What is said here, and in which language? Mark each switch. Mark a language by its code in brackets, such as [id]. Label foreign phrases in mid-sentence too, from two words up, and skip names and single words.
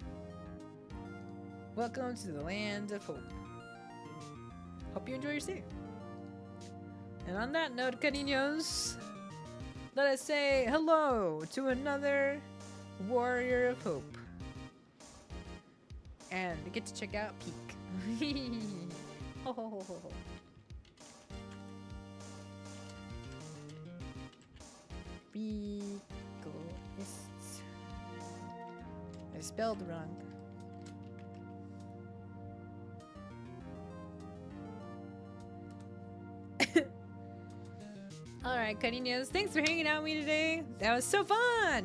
[en] Welcome to the land of hope. Hope you enjoy your stay. And on that note, cariños, let us say hello to another warrior of hope. And get to check out Peak. Ho, ho, ho, ho, ho. Ricoist. I spelled wrong. Alright, cariños, thanks for hanging out with me today. That was so fun!